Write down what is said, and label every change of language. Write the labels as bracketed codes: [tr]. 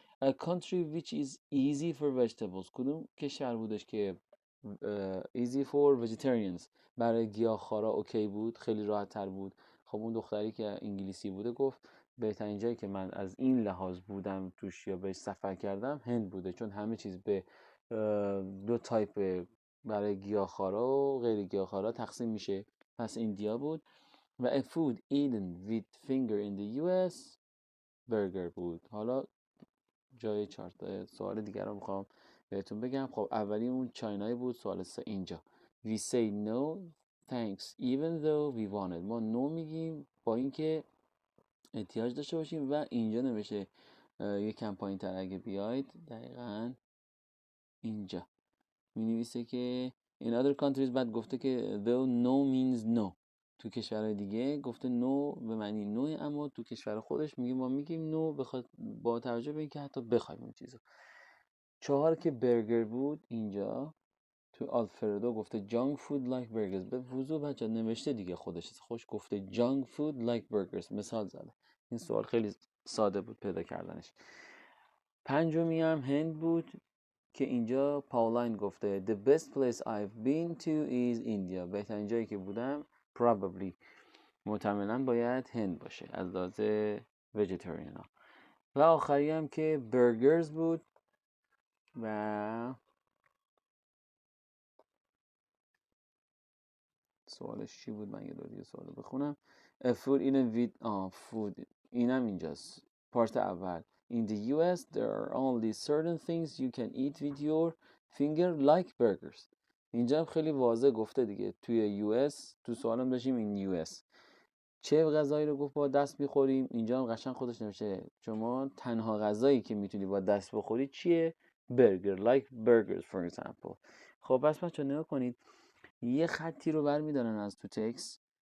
[en] A country which is easy for vegetables. [fa] کدوم کشور بودش که easy for vegetarians برای گیاهخوارا اوکی بود، خیلی راحت تر بود. خب اون دختری که انگلیسی بوده گفت بهترین جایی که من از این لحاظ بودم توش یا بهش سفر کردم هند بوده، چون همه چیز به دو تایپ برای گیاهخوارا و غیر گیاهخوارا تقسیم میشه. پس ایندیا بود. [en] و a food eaten with finger in the US burger بود. [fa] حالا جای چارت سوال دیگر رو میخوام بهتون بگم. خب اولی اون چاینایی بود. [en] سوال 3 اینجا we say no thanks even though we wanted. [fa] ما نو میگیم با اینکه احتیاج داشته باشیم و اینجا نمیشه یکم پایین تر اگه بیاید دقیقاً اینجا می نویسه که in other countries بعد گفته که though no means no. تو کشورهای دیگه گفته نو به معنی نو، اما تو کشور خودش میگه ما میگیم نو بخواد با توجه به اینکه حتی بخوایم اون چیزو. 4 که برگر بود اینجا تو آلفردو گفته junk food like burgers. به وضوح بچه نوشته دیگه خودش خوش گفته junk food like burgers مثال زده. این سوال خیلی ساده بود پیدا کردنش. [en] 5 هم هند بود که اینجا پاولاین گفته the best place I've been to is India. [fa] بهترین جایی که بودم probably محتملاً باید هند باشه از لحاظ ویژیتریان ها. و آخری هم که برگرز بود و سوالش چی بود؟ من یه دور دیگه سوال بخونم. [en] food in a vid food اینم اینجاست. Part اول in the US there are only certain things you can eat with your finger like burgers. [fa] اینجا خیلی واضح گفته دیگه توی US. تو سوالم داشتیم این US چه غذایی رو گفت با دست میخوریم. اینجا هم قشنگ خودش نوشته شما تنها غذایی که میتونی با دست بخوری چیه؟ برگر like burgers for example. خب بس بچه نگاه کنید یه خطی رو برمیدارن از تو تکست.